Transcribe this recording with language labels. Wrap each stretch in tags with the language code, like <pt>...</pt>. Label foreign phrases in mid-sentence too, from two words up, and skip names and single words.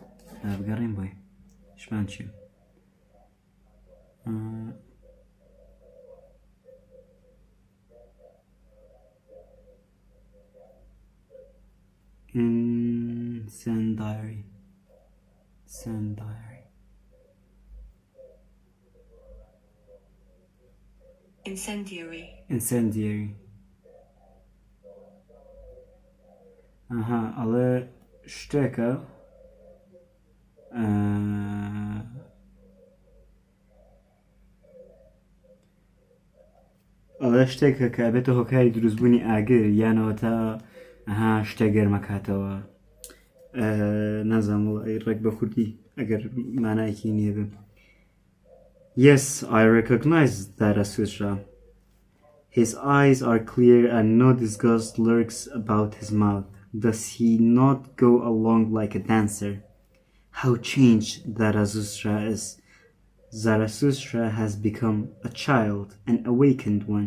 <ckb>Incendiary. Ale شتێکە ئەڵێ شتێکە کە بێتە هۆکاری دروستبوونی ئاگر یانەوە تا شتێک گەرمەکاتەوە نازانم ڕێک بە کوردی ئەگەر مانایەکی نییە بم.</ckb> <en>Yes, I recognize Zarathustra. His eyes are clear and no disgust lurks about his mouth. Does he not go along like a dancer? How changed Zarathustra is. Zarathustra has become a child, an awakened one.</en>